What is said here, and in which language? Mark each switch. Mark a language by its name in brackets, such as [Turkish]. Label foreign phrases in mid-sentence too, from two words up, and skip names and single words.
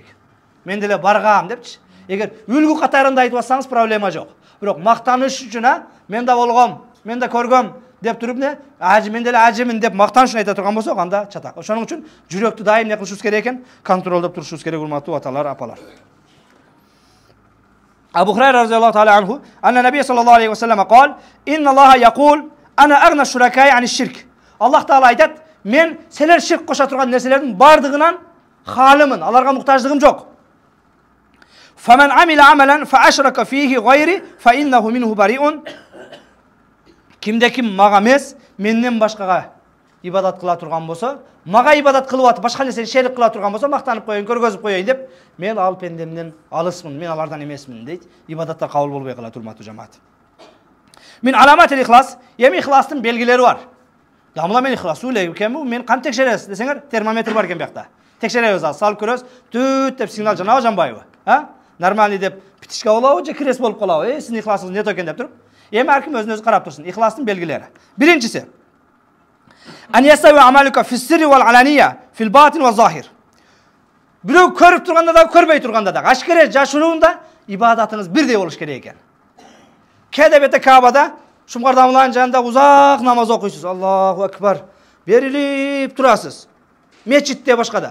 [Kyrgyz] Мен деле баргам депчи. Эгер үлгү катарында айтып атсаңыз проблема жок. Бирок мактаныш үчүн, мен да болгом, мен да көргөм, деп туруп не мен деле ажымын деп мактаныш айта турган болсок, анда чатак. Ошоның үчүн жүрөктү дайым не кылышыбыз керек экен, контролдоп турушубуз керек, урматтуу аталар, апалар. [Arabic] أبو هريرة رضي الله تعالى عنه أن النبي صلى الله عليه وسلم قال: "إن الله يقول, أنا أغنى الشركاء عن الشرك." [Kyrgyz] Аллах таала айтат, мен силер ширк коша турган нерселердин бардыгынан халымын, аларга муктаждыгым жок. [Arabic] فمن عمل عملا فأشرك فيه غيري فإنه منه بريء. [Kyrgyz] Кимде ким мага эмес, менден башкага ибадат кыла турган болсо, мага ибадат кылып атып башка нерсени шерик кыла турган болсо, мактанып коеюн, көргөзүп коеюн деп, мен ал пендемден алысмын, мен алардан эмесмин дейт. Ибадатта кабыл болбой калат, урматтуу жамаат. [Arabic] من علامات الإخلاص, [Kyrgyz] эми ихластын белгилери бар. Дамла мен ихласуу эле экенбу, мен кантип текшересиз десеңер, термометр бар экен биякта. Текшеребиз, салып көрөбүз, түт деп сигнал жанабы, жанбайбы? Нормальный деп питишке болобу же крес болуп калабы? Сиздин ихласыңыз не экен деп туруп. Эми ар ким өзүн өзү карап турсун. Ихластын белгилери. Биринчиси: [Arabic] أن يساوي عملك في السر والعلانية في الباطن والظاهر. [Kyrgyz] Бирөө көрүп турганда да, көрбөй турганда да, ашкере жашыруунда ибадатыңыз бирдей болуш керек экен. Кээде бете Кабада Шумкардамланын жанында узак намаз окуйсуз. [Arabic] الله أكبر. [Kyrgyz] Берилип турасыз. Мечитте башкада.